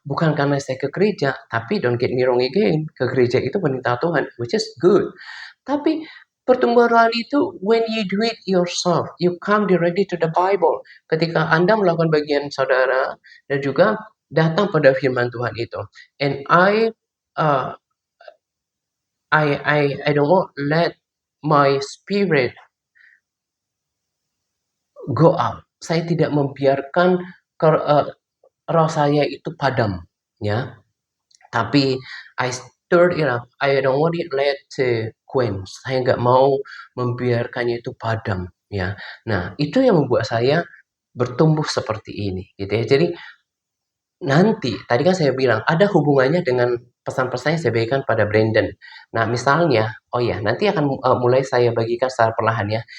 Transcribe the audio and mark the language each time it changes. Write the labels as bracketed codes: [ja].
[id] Bukan karena saya ke gereja, tapi [en] don't get me wrong again, [id] ke gereja itu perintah Tuhan, [en] which is good. [id] Tapi pertumbuhan rohani itu [en] when you do it yourself, you come directly to the Bible. [id] Ketika Anda melakukan bagian saudara dan juga datang pada firman Tuhan itu. [en] And uh, I don't want let my spirit go out. [id] Saya tidak membiarkan roh saya itu padam, ya. Tapi [en] I stirred it up. I don't want it let to quench. [id] Saya nggak mau membiarkannya itu padam, ya. Nah, itu yang membuat saya bertumbuh seperti ini, gitu ya. Jadi nanti, tadi kan saya bilang ada hubungannya dengan pesan-pesan yang saya berikan pada Brandon. Nah, misalnya, oh ya, nanti akan mulai saya bagikan secara perlahan ya.